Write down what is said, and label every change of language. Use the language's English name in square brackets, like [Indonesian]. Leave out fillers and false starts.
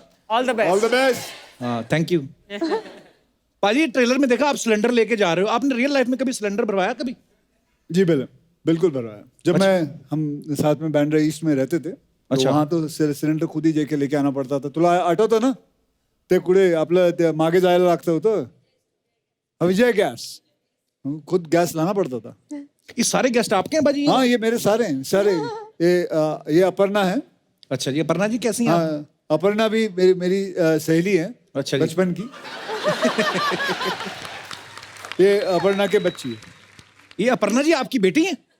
[English] All the all best. The best. हाँ thank you. [Hindi] पाजी trailer में देखा आप सिलेंडर लेके जा रहे हो, आपने रियल लाइफ में कभी सिलेंडर भरवाया कभी? जी बिल्कुल भरवाया। जब हम साथ में बैंड्रा ईस्ट में रहते थे, अच्छा। वहाँ तो सिलेंडर खुद ही जेके लेके आना पडता था। [Marathi] तुला आठवतं ना ते कुठे आपलं ते मागे जायला लागतं होतं, विजय गॅस, [Hindi] खुद गॅस लाना पड़ता था। ये सारे गेस्ट आपके हैं पाजी? हाँ ये मेरे सारे हैं, सारे। ये अपर्णा है। अच्छा जी, अपर्णा जी कैसी हैं आप? हाँ, अपर्णा भी मेरी सहेली है। अच्छा जी। बचपन की। ये अपर्णा के बच्ची है। ये अपर्णा जी आपकी बेटी हैं?